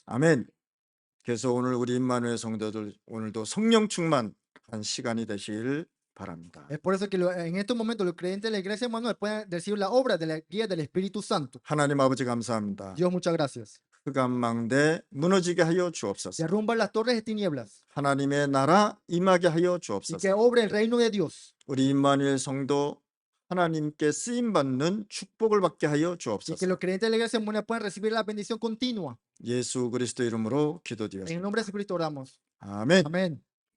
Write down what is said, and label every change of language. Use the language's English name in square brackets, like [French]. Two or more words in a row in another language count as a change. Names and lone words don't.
[Korean] 아멘. 그래서 오늘 우리 임마누엘 성도들 오늘도 성령 충만한 시간이 되시길 바랍니다. [Spanish] Es por eso que en estos momentos los creyentes de la iglesia Manuel pueden recibir la obra de la guía del Espíritu Santo. [Korean] 하나님 아버지 감사합니다. [Spanish] Dios, muchas gracias. [Korean] 흑암 망대 무너지게 하여 주옵소서. [Spanish] Derrumba las torres de tinieblas [Korean] 하나님의 나라 임하게 하여 [Spanish] y que [Korean] 주옵소서. [Spanish] obre el reino de Dios. [Korean] 우리 임마누엘 성도 하나님께 쓰임 받는 축복을 받게 하여 [Spanish] Y que [Korean] 주옵소서. [Spanish] los creyentes de la iglesia Manuel puedan recibir la bendición continua. [Korean] 예수 그리스도 이름으로 [Spanish] En el [Korean] 기도드렸습니다. [Spanish] nombre de Jesucristo oramos. [Korean] 아멘. [Spanish] Amén.